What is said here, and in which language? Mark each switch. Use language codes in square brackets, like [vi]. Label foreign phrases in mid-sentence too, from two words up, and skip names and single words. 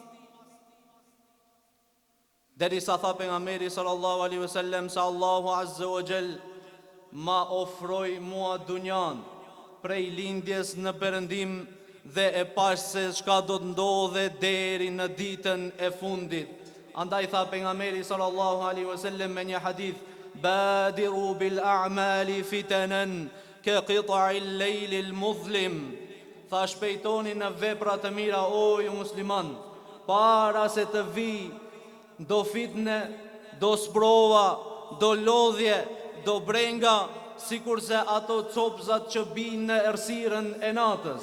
[sq] Derisa tha pejgamberi [ar] صلى الله عليه وسلم [sq] se [ar] الله عز وجل [sq] ma ofroi mua dunjan prej lindjes në perëndim, dhe e pash se çka do të ndodhe deri në ditën e fundit. Andaj tha pejgamberi [ar] صلى الله عليه وسلم [sq] me një hadith: [ar] "بادروا بالأعمال فتنا كقطع الليل المظلم." [sq] Tha, shpejtoni në vepra të mira, o ju musliman, para se të vi do fitne, do sprova, do lodhje, do brenga, sikurse ato copzat që binë në errësirën e natës.